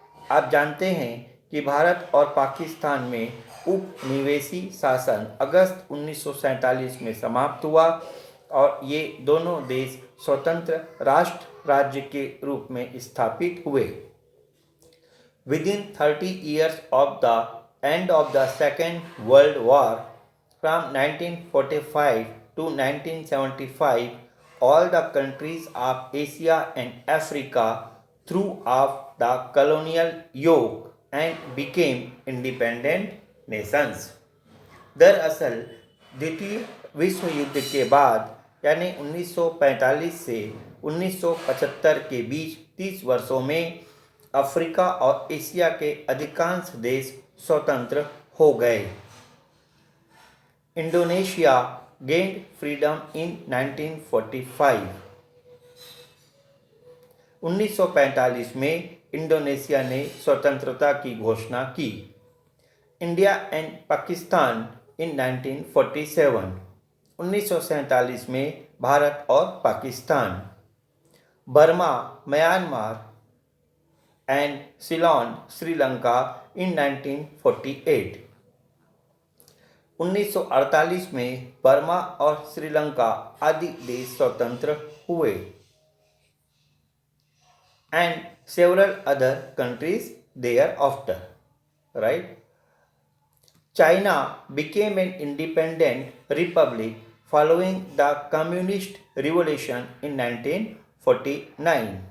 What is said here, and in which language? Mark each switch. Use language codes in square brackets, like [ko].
[hi] आप जानते हैं कि भारत और पाकिस्तान में उपनिवेशी शासन अगस्त 1947 में समाप्त हुआ और ये दोनों देश स्वतंत्र राष्ट्र राज्य के रूप में स्थापित हुए. [en] Within 30 years of the end of the Second World War, from 1945 to 1975, all the countries of Asia and Africa threw off the colonial yoke and became independent nations. [hi] दरअसल द्वितीय विश्व युद्ध के बाद यानी 1945 से 1975 के बीच 30 वर्षों में अफ्रीका और एशिया के अधिकांश देश स्वतंत्र हो गए। [en] Indonesia gained freedom in 1945। [hi] 1945 में इंडोनेशिया ने स्वतंत्रता की घोषणा की। [en] India and Pakistan in 1947। [hi] 1947 में भारत और Pakistan. [en] Burma, Myanmar and Ceylon, Sri Lanka in 1948। [hi] 1948 में बर्मा और श्रीलंका आदि देश स्वतंत्र हुए। [en] And several other countries thereafter, right. China became an independent republic following the Communist Revolution in 1949.